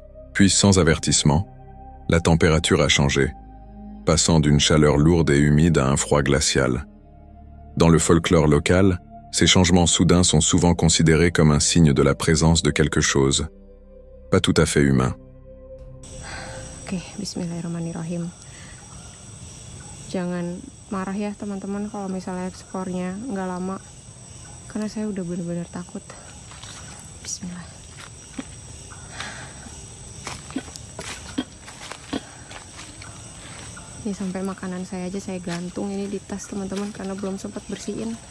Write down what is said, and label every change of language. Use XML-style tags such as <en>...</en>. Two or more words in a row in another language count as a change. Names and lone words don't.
<fr>Puis, sans avertissement, la température a changé, passant d'une chaleur lourde et humide à un froid glacial. Dans le folklore local, ces changements soudains sont souvent considérés comme un signe de la présence de quelque chose, pas tout à fait humain.</fr> <id>Oke, bismillahirrahmanirrahim. Jangan marah ya teman-teman kalau misalnya ekspornya nggak lama, karena saya udah benar-benar takut. Bismillah. Ini sampai makanan saya aja saya gantung ini di tas teman-teman karena belum sempat bersihin.</id>